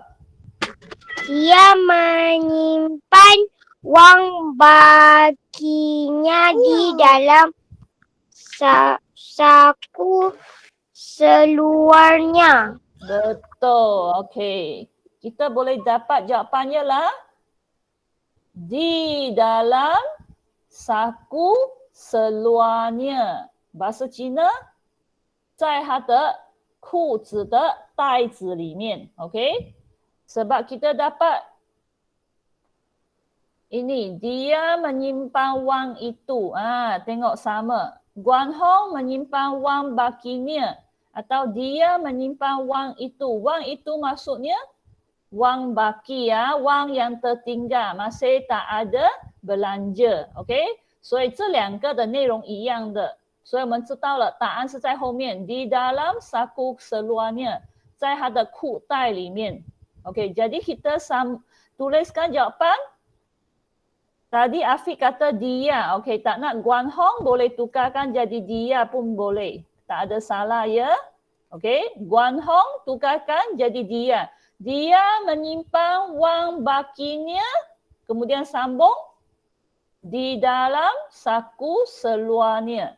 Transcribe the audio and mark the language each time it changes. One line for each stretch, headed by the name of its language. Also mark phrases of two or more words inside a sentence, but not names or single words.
Malay: Dia menyimpan wang bakinya di dalam saku seluarnya. Betul. Okey. Kita boleh dapat jawapannya lah. Di dalam saku seluarnya. Bahasa Cina,
Chinese: 在他的裤子的袋子里面.
Malay: Okey. Sebab kita dapat ini, dia menyimpan wang itu. Tengok sama. Guan Hong menyimpan wang bakinya. Atau dia menyimpan wang itu. Wang itu maksudnya Wang baki ya, wang yang tertinggal, masih tak ada belanja.
Chinese: OK， 所以这两个的内容一样的，所以我们知道了答案是在后面。
Malay: Di dalam saku seluarnya，
Chinese: 在他的裤袋里面。
Malay: OK， jadi kita tuliskan jawapan. Tadi Afiq kata dia. OK， tak nak Guan Hong boleh tukarkan jadi dia pun boleh. Tak ada salah ya. OK， Guan Hong tukarkan jadi dia. Dia menyimpan wang bakinya, kemudian sambung di dalam saku seluarnya.